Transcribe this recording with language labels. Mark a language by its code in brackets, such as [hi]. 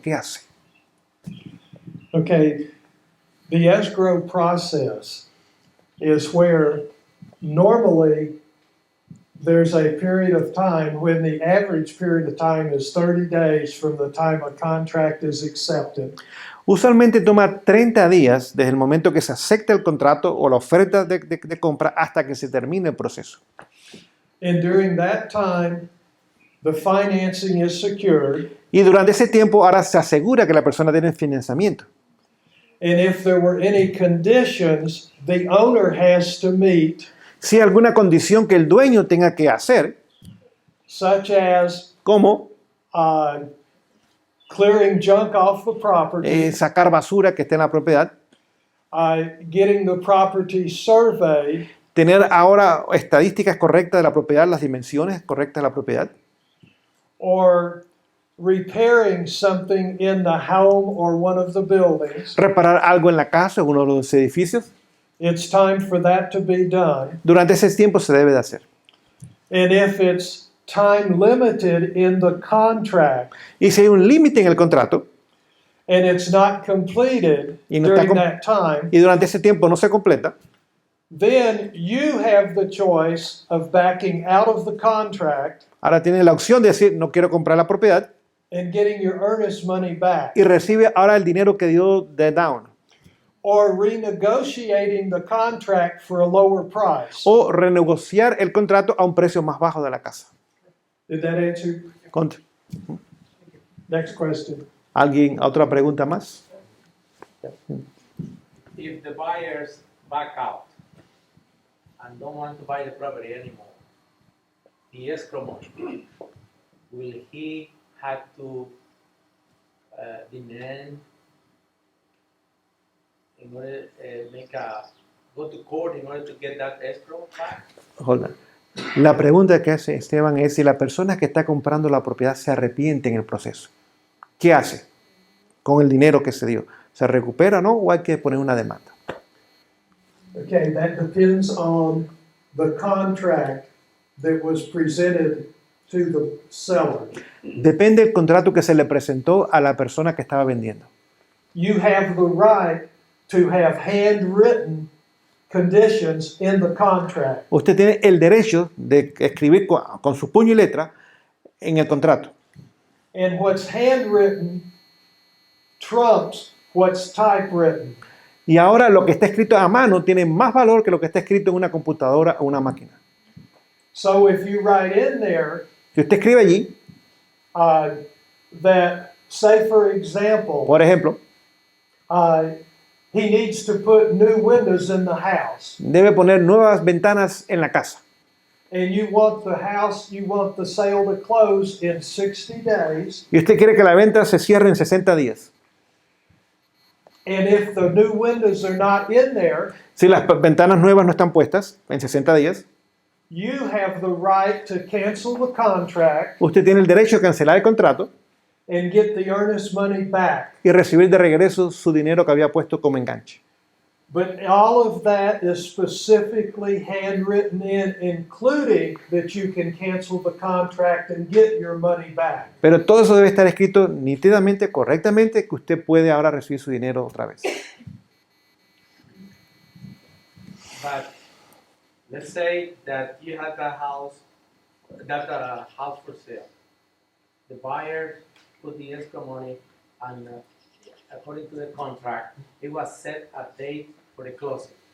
[es] ¿Qué hace? [en] Okay, the escrow process is where normally there's a period of time when the average period of time is 30 days from the time a contract is accepted. [es] Usualmente toma 30 días desde el momento que se acepta el contrato o la oferta de compra hasta que se termine el proceso. [en] And during that time, the financing is secured. [es] Y durante ese tiempo ahora se asegura que la persona tiene financiamiento. [en] And if there were any conditions the owner has to meet, [es] Si hay alguna condición que el dueño tenga que hacer, [en] such as [es] como [en] clearing junk off the property, [es] sacar basura que esté en la propiedad, [en] getting the property surveyed, [es] tener ahora estadísticas correctas de la propiedad, las dimensiones correctas de la propiedad, [en] or repairing something in the home or one of the buildings, [es] reparar algo en la casa o en uno de los edificios, [en] it's time for that to be done. [es] durante ese tiempo se debe de hacer. [en] And if it's time limited in the contract [es] Y si hay un límite en el contrato [en] and it's not completed [es] y, no está [en] during that time, [es] y durante ese tiempo no se completa, [en] then you have the choice of backing out of the contract [es] ahora tiene la opción de decir no quiero comprar la propiedad [en] and getting your earnest money back, [es] y recibe ahora el dinero que dio de down, [en] or renegotiating the contract for a lower price. [es] o renegociar el contrato a un precio más bajo de la casa. [en] Did that answer? Next question. [es] ¿Alguien, otra pregunta más? [en] If the buyers back out and don't want to buy the property anymore, the escrow money, will he have to demand in order go to court in order to get that escrow back? Hold on. [es] La pregunta que hace Esteban es si la persona que está comprando la propiedad se arrepiente en el proceso. ¿Qué hace con el dinero que se dio? ¿Se recupera, no? ¿O hay que poner una demanda? [en] Okay, that depends on the contract that was presented to the seller. [es] Depende del contrato que se le presentó a la persona que estaba vendiendo. [en] You have the right to have handwritten conditions in the contract. [es] Usted tiene el derecho de escribir con su puño y letra en el contrato. [en] And what's handwritten trumps what's typewritten. [es] Y ahora lo que está escrito a mano tiene más valor que lo que está escrito en una computadora o una máquina. [en] So if you write in there [es] Si usted escribe allí, [en] that, say for example, [es] por ejemplo, [en] he needs to put new windows in the house, [es] debe poner nuevas ventanas en la casa. [en] and you want the sale to close in 60 days, [es] Y usted quiere que la venta se cierre en 60 días. [en] and if the new windows are not in there, [es] Si las ventanas nuevas no están puestas en 60 días, [en] you have the right to cancel the contract [es] usted tiene el derecho a cancelar el contrato [en] and get the earnest money back. [es] y recibir de regreso su dinero que había puesto como enganche. [en] But all of that is specifically handwritten in, including that you can cancel the contract and get your money back. [es] Pero todo eso debe estar escrito nítidamente, correctamente, que usted puede ahora recibir su dinero otra vez. [en] But let's say that you had that house for sale. The buyer put the escrow money, and according to the contract, it was set a date for the closing.